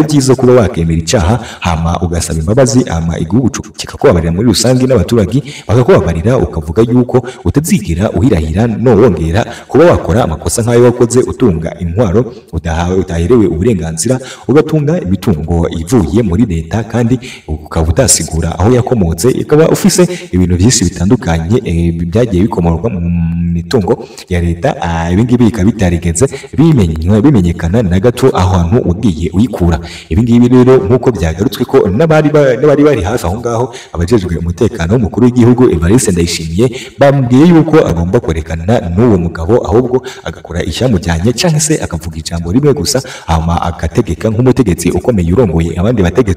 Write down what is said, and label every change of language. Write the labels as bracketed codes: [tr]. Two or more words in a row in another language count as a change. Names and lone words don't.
[rn] byiza kuba wakemera icyaha hama ugasaba imbabazi, hama igihugu kikakubabarira muri rusange n'abaturage bakakubabarira, ukavuga yuko utazigera uhirahira no wongera kuba wakora amakosa nk'ayo wakoze utunga intwaro utaherewe uburenganzira, ugatunga imitungo ivuye muri leta kandi ukaba utasigura aho yakomotse, ikaba ufise ibintu byinshi bitandukanye byagiye bikomorwa mu mitungo ya leta. Ibi ngibi bikaba bitarigeze bimenyekana na gato ahantu ugiye uyikura. Ibi ngibi rero nk'uko byagarutswe ko n'abari bari hafi aho ngaho, abajejwe umutekano w'umukuru w'igihugu Evariste Ndayishimiye bamubwiye yuko agomba kwerekana n'uwo mugabo, ahubwo agakora icyamujyanye cyangwa se akavuga ijambo rimwe gusa hama agategeka nk'umutegetsi ukomeye urongoye abandi bategetsi.